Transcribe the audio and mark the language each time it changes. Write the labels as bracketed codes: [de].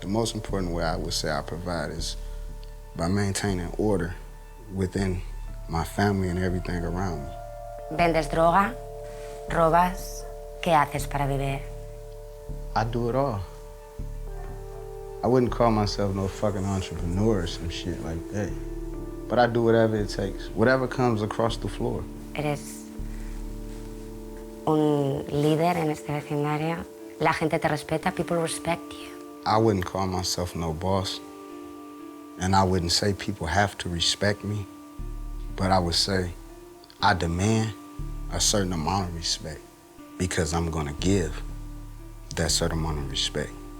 [en] The most important way I would say I provide is by maintaining order within my family and everything around me. [es] ¿Vendes droga? ¿Robas? ¿Qué haces para vivir? [en] I do it all. I wouldn't call myself no fucking entrepreneur or some shit like that. But I do whatever it takes, whatever comes across the floor. [es] ¿Eres un líder en este vecindario? ¿La gente te respeta? [en] People respect you. I wouldn't call myself no boss. And I wouldn't say people have to respect me. But I would say I demand a certain amount of respect because I'm gonna give that certain amount of respect.